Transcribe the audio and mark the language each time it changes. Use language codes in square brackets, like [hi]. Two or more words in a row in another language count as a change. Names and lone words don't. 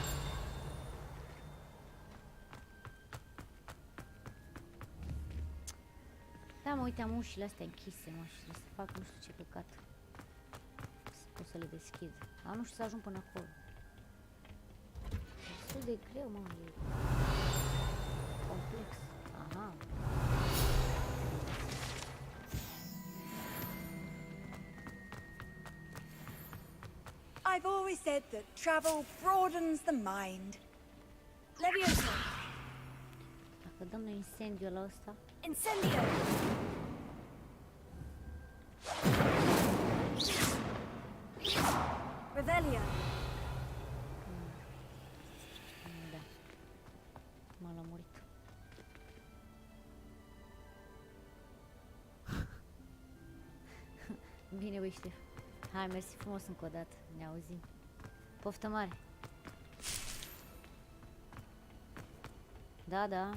[ro] Da, mă, uite, am ușile astea închise, mă, și trebuie să fac nu știu ce căcat. Să pot să le deschid. Dar nu știu să ajung până acolo. E destul de greu, mă, e complex. Aha. [en] I've always said that travel broadens the mind. [ro] Leviosa. Dacă dăm noi incendiul ăla ăsta. Incendio. Revelio. Da. M-a lămurit. Bine, băi, Ștef. Hai, mersi frumos încă o dată. Ne auzim. Poftă mare. Da, da.